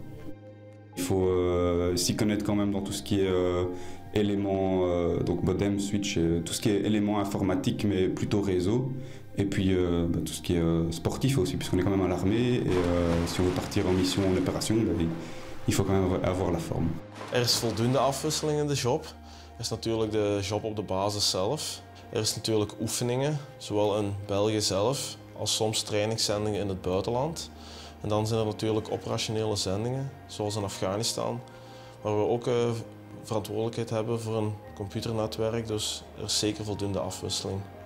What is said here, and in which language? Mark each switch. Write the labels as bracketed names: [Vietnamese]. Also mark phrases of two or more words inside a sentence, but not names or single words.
[French] Il faut s'y connaître quand même dans tout ce qui est éléments, donc modem, switch, tout ce qui est éléments informatiques, mais plutôt réseau. Et puis tout ce qui est sportif aussi, puisqu'on est quand même à l'armée. Et si on veut partir en mission, en opération, il faut quand même avoir la forme. [Dutch] Er is voldoende afwisseling in de job. Er is natuurlijk de job op de basis zelf. Er is natuurlijk oefeningen, zowel in België zelf als soms trainingszendingen in het buitenland. En dan zijn er natuurlijk operationele zendingen, zoals in Afghanistan, waar we ook verantwoordelijkheid hebben voor een computernetwerk, dus er is zeker voldoende afwisseling.